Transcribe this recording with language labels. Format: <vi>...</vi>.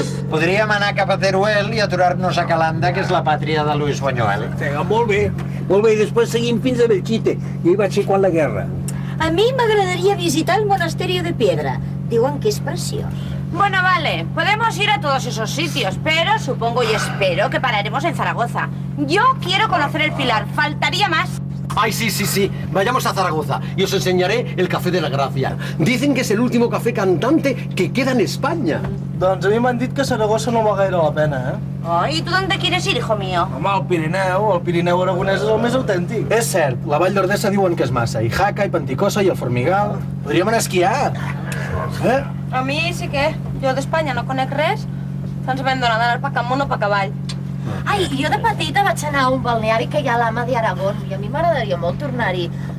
<ca>Podríem anar cap a Teruel i aturar-nos a Calanda, que és la pàtria de Luis Buñuel. Molt bé, i després seguim fins a Belchite. I hi vaig ser quan la guerra. A mi m'agradaria visitar el monasterio de Piedra. Diuen que es preciós.</ca> <es>Bueno, vale, podemos ir a todos esos sitios, pero supongo y espero que pararemos en Zaragoza. Yo quiero conocer el Pilar, faltaría más. Ay, sí, vayamos a Zaragoza y os enseñaré el Café de la Gracia. Dicen que es el último café cantante que queda en España.</es> <ca>Doncs a mi m'han dit que Saragossa no val gaire la pena,</ca> <es>¿Y tú dónde quieres ir, hijo mío?</es> <ca>Home, el Pirineu aragonès és el més autèntic. És cert, la Vall d'Ordesa diuen que és massa, i Jaca, i Panticosa, i el Formigal. Podríem anar a esquiar. A mi sí que. Jo d'Espanya no conec res. Ens vam donar d'anar pa camunt o pa cavall. Ai, jo de petita vaig anar a un balneari que hi ha a l'Ama d'Aragón i a mi m'agradaria molt tornar-hi.</ca>